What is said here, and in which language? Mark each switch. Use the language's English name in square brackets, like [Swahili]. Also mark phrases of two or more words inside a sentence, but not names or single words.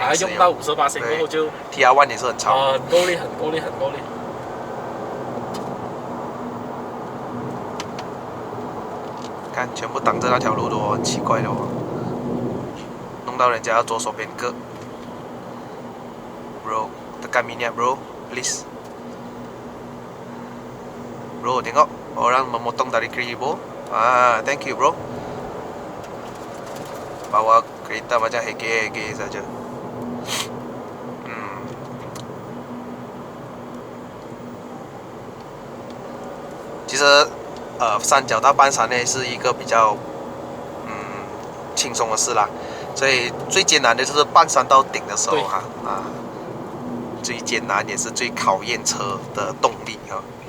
[Chinese] 啊，用到58%过后就。 TR1 也是很吵。很够力，很够力，很够力。看，全部挡着那条路都很奇怪的哦，弄到人家要左手边割。 [Malay] Bro, tekan minyak bro, please. Bro, tengok orang memotong dari kribo. [English] Ah, thank you bro. [Malay] Bawa kereta macam hege-hege saja. [Chinese] 其实三角到半山呢是一个比较轻松的事啦，所以最艰难的就是半山到顶的时候哈最艰难也是最考验车的动力哈。